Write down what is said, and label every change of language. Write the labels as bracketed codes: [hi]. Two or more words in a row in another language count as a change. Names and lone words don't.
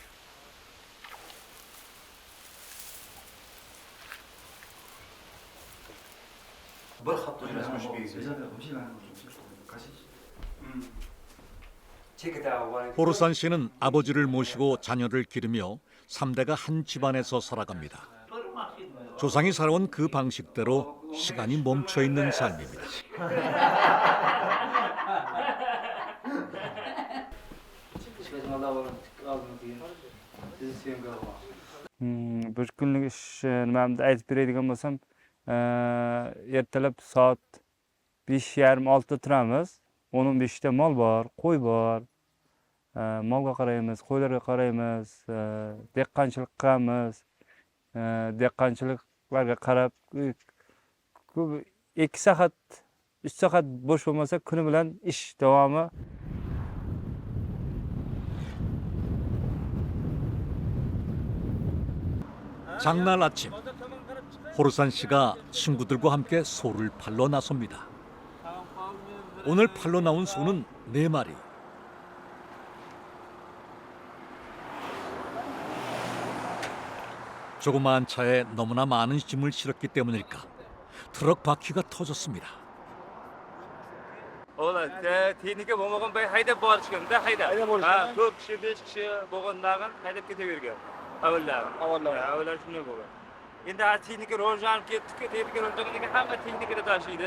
[ko] 호르산 씨는 아버지를 모시고 자녀를 기르며 3대가 한 집안에서 살아갑니다. 조상이 살아온 그 방식대로 시간이 멈춰 있는 삶입니다. [uz] bir kunlik ish nimamni aytib beradigan bo'lsam, ertalab soat 5:30-6da turamiz. 10-15 ta mol bor, qo'y bor. Molga qaraymiz, qo'ylarga qaraymiz, dehqonchilik qilamiz. Dehqonchiliklarga qarab 2 soat, 3 soat bo'sh bo'lmasa kuni bilan ish davomi. [ko] 장날 아침, 호르산 씨가 친구들과 함께 소를 팔러 나섭니다. 오늘 팔러 나온 소는 4마리. 조그마한 차에 너무나 많은 짐을 실었기 때문일까 트럭 바퀴가 터졌습니다. [uz] Texnika bo'lmagan haydab borishganda haydab. Ha, 4 kishi, 5 kishi bo'lgandan haydab ketavergan. Avvallar shunday bo'lgan. Endi texnika rivojlanib ketdi, texnika rivojlangandan hamma texnikada tashiydi.